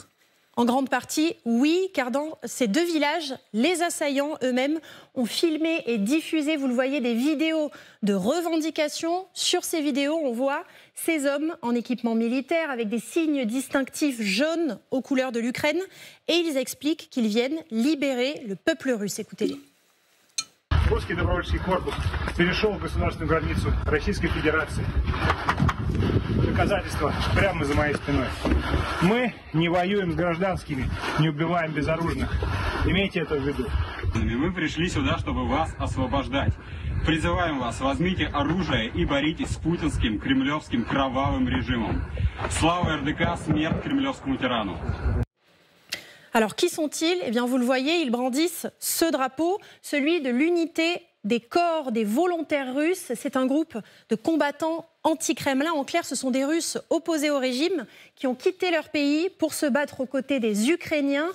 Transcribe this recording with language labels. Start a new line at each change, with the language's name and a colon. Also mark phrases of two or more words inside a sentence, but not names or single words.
French: En grande partie, oui, car dans ces deux villages, les assaillants eux-mêmes ont filmé et diffusé, vous le voyez, des vidéos de revendication. Sur ces vidéos, on voit ces hommes en équipement militaire avec des signes distinctifs jaunes aux couleurs de l'Ukraine et ils expliquent qu'ils viennent libérer le peuple russe. Écoutez-les.
Russian: Русский добровольческий корпус перешел государственную границу Российской Федерации. Доказательства прямо за моей спиной. Мы не воюем с гражданскими, не убиваем безоружных. Имейте это в виду. Мы пришли сюда, чтобы вас освобождать. Призываем вас, возьмите оружие и боритесь с путинским, кремлевским кровавым режимом. Слава РДК, смерть кремлевскому тирану.
French: Alors, qui sont-ils? Eh bien, vous le voyez, ils brandissent ce drapeau, celui de l'unité des corps des volontaires russes. C'est un groupe de combattants anti-Kremlin. En clair, ce sont des Russes opposés au régime qui ont quitté leur pays pour se battre aux côtés des Ukrainiens.